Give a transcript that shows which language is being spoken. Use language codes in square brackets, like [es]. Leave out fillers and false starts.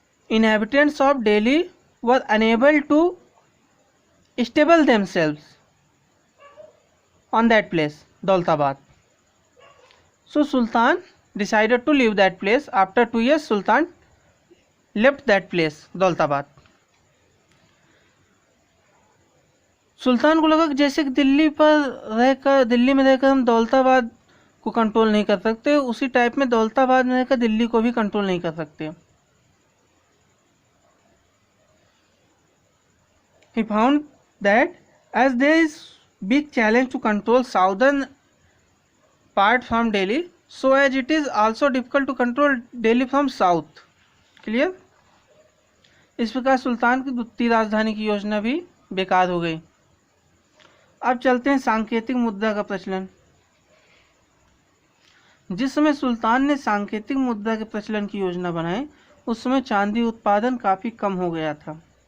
[en] Inhabitants of Delhi were unable to establish themselves on that place, Daulatabad. So Sultan decided to leave that place. After 2 years, Sultan left that place, Daulatabad. [hi] सुल्तान को लगा कि जैसे कि दिल्ली में रहकर हम दौलताबाद को कंट्रोल नहीं कर सकते, उसी टाइप में दौलताबाद में रहकर दिल्ली को भी कंट्रोल नहीं कर सकते। [en] He found that as there is big challenge to control southern part from Delhi, so as it is also difficult to control Delhi from south. Clear? [hi] इस प्रकार सुल्तान की द्वितीय राजधानी की योजना भी बेकार हो गई। अब चलते हैं सांकेतिक मुद्रा का प्रचलन। जिस समय सुल्तान ने सांकेतिक मुद्रा के प्रचलन की योजना बनाई, उस समय चांदी उत्पादन काफ़ी कम हो गया था।